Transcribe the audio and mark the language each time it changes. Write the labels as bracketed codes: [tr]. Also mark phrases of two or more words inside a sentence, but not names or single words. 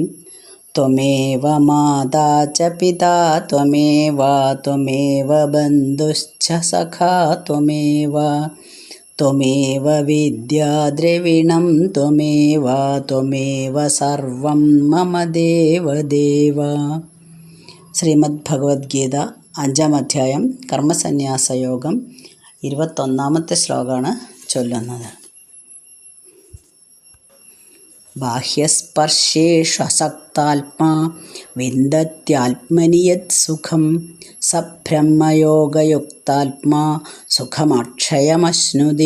[sa] त्वमेव माता च पिता त्वमेव त्वमेव बन्धुश्च सखा त्वमेव त्वमेव विद्या द्रविणं त्वमेव त्वमेव सर्वं मम देवदेव। [ml] ശ്രീമദ്ഭഗവത്ഗീത 5-ാം അധ്യായം കർമ്മസന്യാസയോഗം 21-ാമത്തെ ശ്ലോകമാണ് ചൊല്ലുന്നത്. [sa] ബാഹ്യസ്പർശേഷു അസക്താത്മാ വിന്ദത്യാത്മനി യത് സുഖം സ ബ്രഹ്മയോഗയുക്താത്മാ സുഖമക്ഷയമശ്നുതി.